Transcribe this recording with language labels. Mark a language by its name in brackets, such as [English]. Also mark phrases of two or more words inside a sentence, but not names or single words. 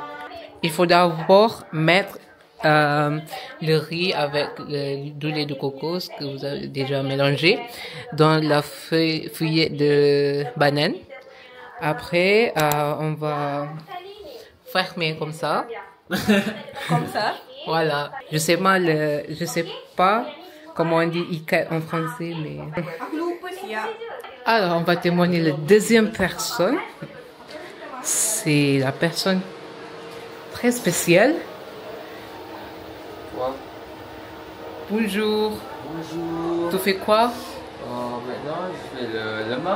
[French] Il faut d'abord mettre le riz avec du lait de coco, ce que vous avez déjà mélangé, dans la feuillette de banane. Après, on va fermer comme ça. Comme ça. Voilà. Je sais pas comment on dit ikat en français, mais... [Malay] Aku lupa siap. [French] Alors, on va témoigner la deuxième personne. C'est la personne très spéciale. Quoi? Bonjour. Bonjour. Tu fais quoi? Maintenant, je fais le lemang.